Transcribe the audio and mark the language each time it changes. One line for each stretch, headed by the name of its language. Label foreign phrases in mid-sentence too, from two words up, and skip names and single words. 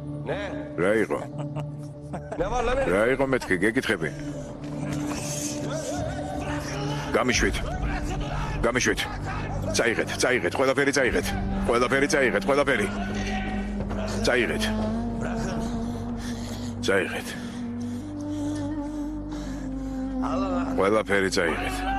Turkish: Ne?
Georgian: რა იყო?
Turkish: Ne var lan?
Georgian: რა იყო მეთქი, გეკითხები? გამიშვით. წაიღეთ, ყველაფერი წაიღეთ. ყველაფერი. წაიღეთ. ყველაფერი წაიღეთ.